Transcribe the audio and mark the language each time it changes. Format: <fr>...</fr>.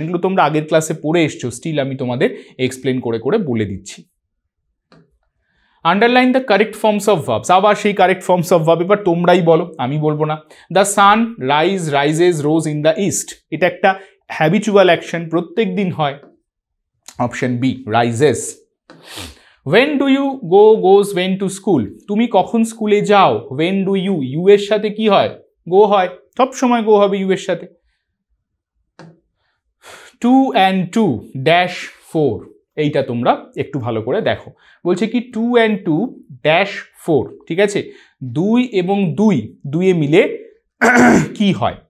<bn>এগুলো তোমরা আগের ক্লাসে পড়ে এসছো, স্টিল আমি তোমাদের এক্সপ্লেন করে বলে দিচ্ছি।</bn> <en>underline the correct forms of verbs,</en> <bn>আবার সেই কারেক্ট ফর্মস অফ ভার্ব এবার তোমরাই বলো, আমি বলবো না।</bn> <en>the sun rises রোজ in the east,</en> <bn>এটা একটা হ্যাবিচুয়াল অ্যাকশন, প্রত্যেক দিন হয়।</bn> <en>Option B rises. When do you goes when to school,</en> <bn>তুমি কখন স্কুলে যাও? When do you, ইউ এর সাথে কি হয়? গো হয়, সব সময় গো হবে ইউ এর সাথে। 2 and 2 dash 4, এইটা তোমরা একটু ভালো করে দেখো। বলছে কি 2 and 2 dash 4, ঠিক আছে, 2 এবং 2 এ মিলে কি হয়?</bn>